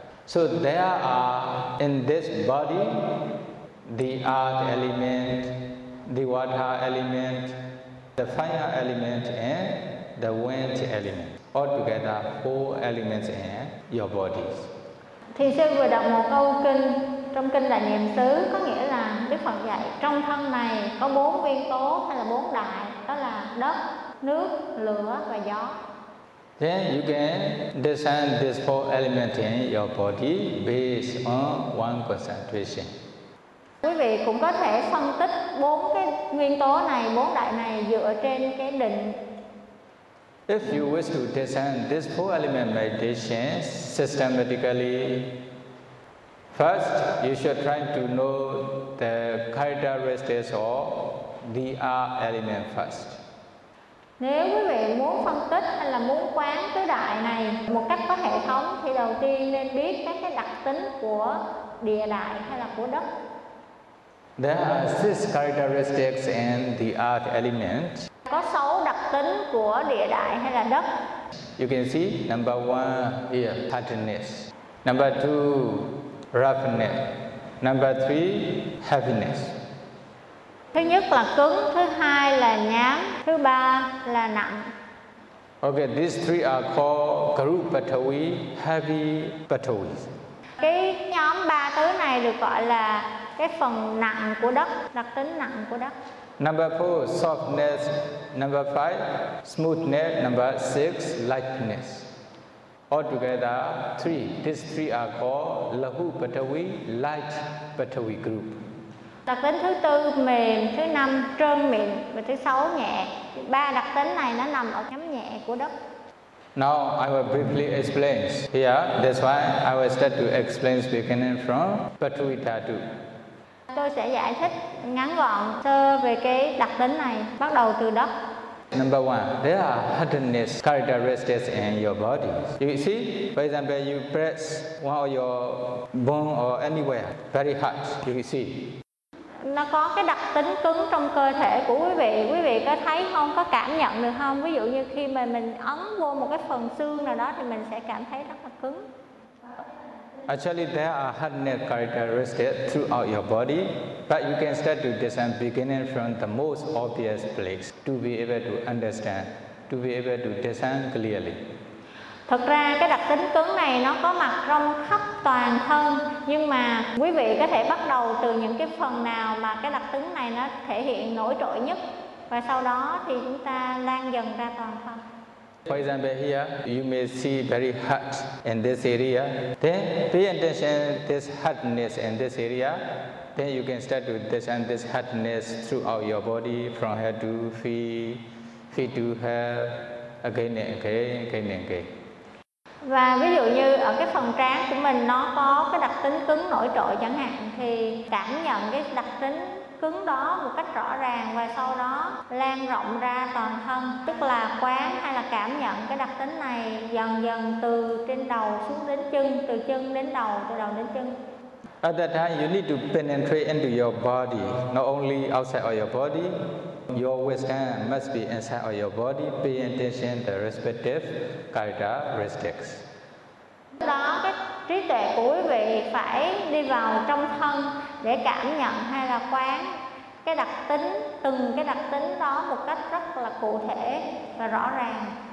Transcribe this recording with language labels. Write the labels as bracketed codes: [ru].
[en] So there are in this body the earth element, the water element, the fire element, and the wind element. Altogether, four elements in your bodies. [vi] Thì sư vừa đọc một câu kinh trong kinh Đại Niệm Xứ, có nghĩa là Đức Phật dạy trong thân này có bốn nguyên tố hay là bốn đại, đó là đất, nước, lửa và gió. [en] Then you can discern these four elements in your body based on one concentration. [vi] Quý vị cũng có thể phân tích bốn cái nguyên tố này, bốn đại này dựa trên cái định. [en] If you wish to discern this four element meditation systematically, first you should try to know the characteristics of the R element first. [vi] Nếu quý vị muốn phân tích hay là muốn quán tứ đại này một cách có hệ thống thì đầu tiên nên biết các cái đặc tính của địa đại hay là của đất. [en] There are six characteristics in the earth element. [vi] Có sáu đặc tính của địa đại hay là đất. [en] You can see number one here, hardness. Number two, roughness. Number three, heaviness. [vi] Thứ nhất là cứng, thứ hai là nhám, thứ ba là nặng. [en] Okay, these three are called Garupatavi, heavy patavi. [vi] Cái nhóm ba thứ này được gọi là cái phần nặng của đất, đặc tính nặng của đất. [en] Number 4, softness. Number 5, smoothness. Number 6, lightness. Altogether, three. These three are called Lahu Patavi, Light Patavi group. [vi] Đặc tính thứ tư mềm, thứ năm trơn mịn và thứ sáu nhẹ. Ba đặc tính này nó nằm ở nhóm nhẹ của đất. [en] Now I will briefly explain. Here, that's why I will start to explain beginning from Patavi Dhatu. [vi] Tôi sẽ giải thích ngắn gọn sơ về cái đặc tính này, bắt đầu từ đất. [en] Number one, there are hardness characteristics in your body. You see, for example, you press one of your bone or anywhere, very hard, you see. [vi] Nó có cái đặc tính cứng trong cơ thể của quý vị. Quý vị có thấy không, có cảm nhận được không? Ví dụ như khi mà mình ấn vô một cái phần xương nào đó thì mình sẽ cảm thấy rất là cứng. [en] Actually, there are hardness characteristics throughout your body, but you can start to discern beginning from the most obvious place to be able to understand, to be able to discern clearly. [vi] Thực ra cái đặc tính cứng này nó có mặt trong khắp toàn thân, nhưng mà quý vị có thể bắt đầu từ những cái phần nào mà cái đặc tính này nó thể hiện nổi trội nhất, và sau đó thì chúng ta lan dần ra toàn thân. [en] For example, here you may see very hot in this area. Then pay attention to this hotness in this area. Then you can start to discern this hotness throughout your body, from head to feet, feet to head, again and again, again and again. [vi] Và ví dụ như ở cái phần trán của mình nó có cái đặc tính cứng nổi trội chẳng hạn, thì cảm nhận cái đặc tính cứng đó một cách rõ ràng và sau đó lan rộng ra toàn thân, tức là quán hay là cảm nhận cái đặc tính này dần dần từ trên đầu xuống đến chân, từ chân đến đầu, từ đầu đến chân. [en] At that time you need to penetrate into your body, not only outside of your body. Your wisdom must be inside of your body, paying attention to the respective characteristics. [vi] Đó, cái trí tuệ của quý vị phải đi vào trong thân để cảm nhận hay là quán cái đặc tính, từng cái đặc tính đó một cách rất là cụ thể và rõ ràng.